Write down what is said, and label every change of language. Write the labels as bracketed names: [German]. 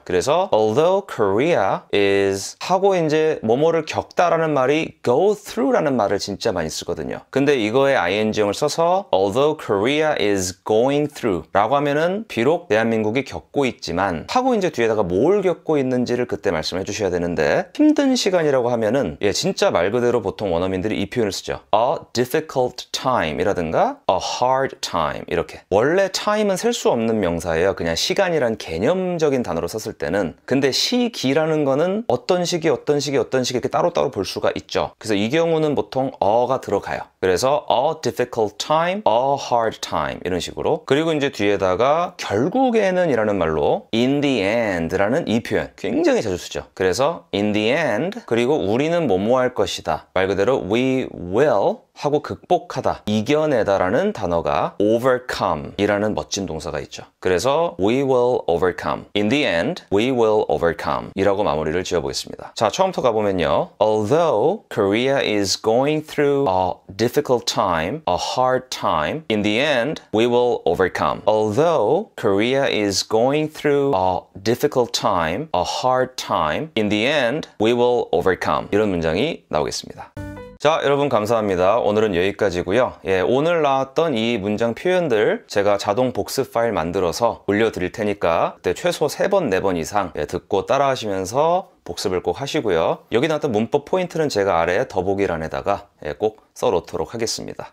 [Korean] 그래서 [English] although Korea is [Korean] 하고 이제 뭐뭐를 겪다라는 말이 [English] go through [Korean] 라는 말을 진짜 많이 쓰거든요. 근데 이거에 ing형을 써서 [English] although Korea is going through [Korean] 라고 하면은 비록 대한민국이 겪고 있지만 하고 이제 뒤에다가 뭘 겪고 있는지를 그때 말씀해 주셔야 되는데, 힘든 시간이라고 하면은 진짜 말 그대로 보통 원어민들이 이 표현을 쓰죠. [English] A difficult time [Korean] 이라든가 [English] a hard time [Korean] 이렇게. 원래 time은 셀 수 없는 명사예요. 그냥 시간이란 개념적인 단어로 썼을 때는. 근데 시기라는 거는 어떤 시기 이렇게 따로따로 볼 수가 있죠. 그래서 이 경우는 보통 a가 들어가요. 그래서 [English] a difficult time, a hard time [Korean] 이런 식으로. 그리고 이제 뒤에다가 결국에는 이라는 말로 [English] in the end [Korean] 라는 이 표현 굉장히 자주 쓰죠. 그래서 [English] in the end [Korean] 그리고 우리는 뭐뭐 할 것이다. 말 그대로 [English] we will [Korean] 하고 극복하다, 이겨내다 라는 단어가 overcome 이라는 멋진 동사가 있죠. 그래서 [English] we will overcome. In the end, we will overcome [Korean] 이라고 마무리를 지어보겠습니다. 자, 처음부터 가보면요. [English] Although Korea is going through a difficult time, a hard time, in the end, we will overcome. Although Korea is going through a difficult time, a hard time, in the end, we will overcome. [Korean] 이런 문장이 나오겠습니다. 자, 여러분 감사합니다. 오늘은 여기까지고요. 오늘 나왔던 이 문장 표현들 제가 자동 복습 파일 만들어서 올려드릴 테니까 그때 최소 3번, 4번 이상 듣고 따라 하시면서 복습을 꼭 하시고요. 여기 나왔던 문법 포인트는 제가 아래 더보기란에다가 꼭 써놓도록 하겠습니다.